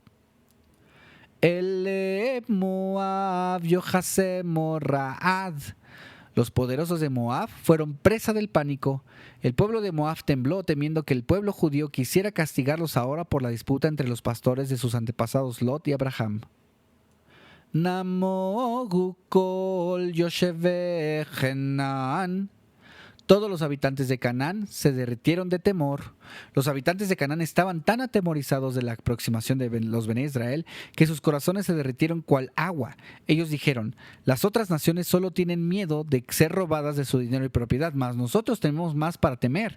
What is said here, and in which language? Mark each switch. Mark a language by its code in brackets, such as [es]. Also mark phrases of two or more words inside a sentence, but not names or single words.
[he] אילי מואב יאחזמו רעד. [es] Los poderosos de Moab fueron presa del pánico. El pueblo de Moab tembló temiendo que el pueblo judío quisiera castigarlos ahora por la disputa entre los pastores de sus antepasados Lot y Abraham. [he] נמגו כל ישבי כנען. [es] Todos los habitantes de Canaán se derritieron de temor. Los habitantes de Canaán estaban tan atemorizados de la aproximación de los Bené Israel que sus corazones se derritieron cual agua. Ellos dijeron: las otras naciones solo tienen miedo de ser robadas de su dinero y propiedad, mas nosotros tenemos más para temer.